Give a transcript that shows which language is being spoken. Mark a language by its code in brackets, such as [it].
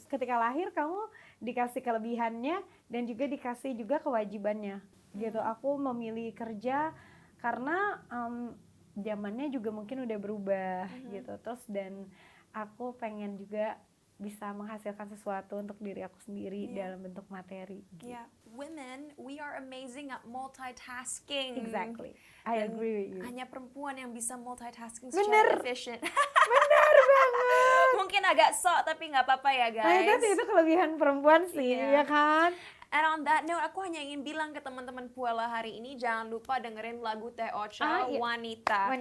[id] Ketika lahir kamu dikasih kelebihannya dan juga dikasih juga kewajibannya gitu. Aku memilih kerja karena zamannya juga mungkin udah berubah gitu. Terus dan aku pengen juga bisa menghasilkan sesuatu untuk diri aku sendiri dalam bentuk materi gitu. [en] Yeah, women, we are amazing at multitasking. Exactly. I agree with you. [id] Hanya perempuan yang bisa multitasking Bener. secara efficient. Benar banget. Mungkin agak sok tapi nggak apa-apa ya guys. Tapi itu kelebihan perempuan sih, ya kan? [en] And on that note, [id] aku hanya ingin bilang ke teman-teman Puala hari ini, jangan lupa dengerin lagu Teh Ocha, Wanita.